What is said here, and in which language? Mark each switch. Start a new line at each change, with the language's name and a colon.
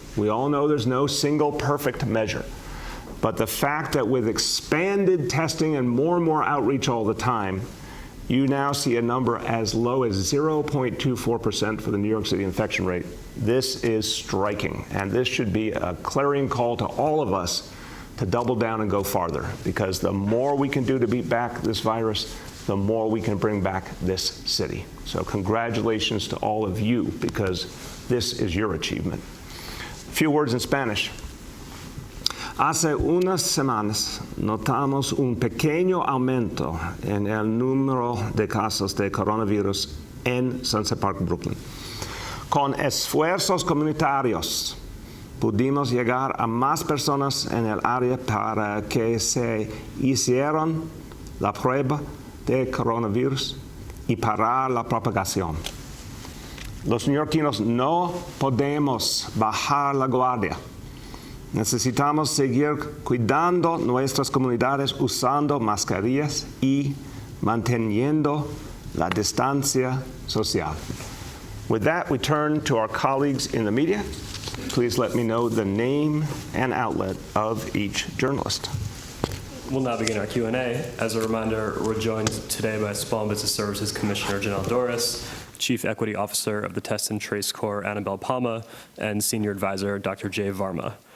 English: We all know there's no single perfect measure. But the fact that with expanded testing and more outreach all the time, you now see a number as low as 0.24% for the New York City infection rate. This is striking, and this should be a clarion call to all of us to double down and go farther, because the more we can do to beat back this virus, the more we can bring back this city. So congratulations to all of you, because this is your achievement. A few words in Spanish.
Spanish: Hace unas semanas notamos un pequeño aumento en el número de casos de coronavirus en Sunset Park, Brooklyn. Con esfuerzos comunitarios pudimos llegar a más personas en el área para que se hicieran la prueba de coronavirus y parar la propagación. Los neoyorquinos no podemos bajar la guardia. Necesitamos seguir cuidando nuestras comunidades usando mascarillas y manteniendo la distancia social.
English: With that, we turn to our colleagues in the media. Please let me know the name and outlet of each journalist. We'll now begin our Q&A. As a reminder, we're joined today by Small Business Services Commissioner Janelle Doris, Chief Equity Officer of the Test and Trace Corps, Annabelle Palma, and Senior Advisor, Dr. Jay Varma.